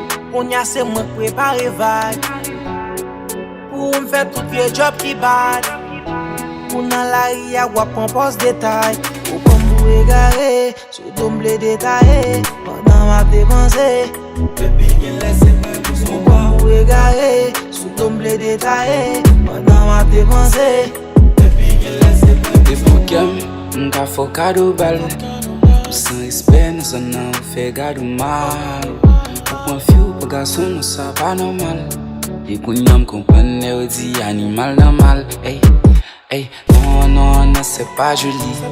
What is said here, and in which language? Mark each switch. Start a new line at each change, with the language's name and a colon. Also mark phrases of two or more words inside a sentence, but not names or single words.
Haitian Creole: Kounye a se mwen prepare vag. Pou m fè tout vye job ki bad. Pou nan lari a w ap pran pòs detay. Ou kon m ou egare, sou tou m ble detaye. Pandan m ap depanse.
English: Baby girl,
Haitian Creole: lè se pwen m sou Ou kon m ou egare, sou tou m ble detaye. Pandan m ap depanse.
English: Baby girl,
Haitian Creole: lè se pwen m E pou kèm, m ka fò kado bal. Ou san respè, nan zòn nan ou fè gado mal. Ou pran fi ou pou gason, nou sa pa nòmal. E kounye a m konprann, lè ou di animal nan mal. Ey, ey, non, non, non, se pa joli.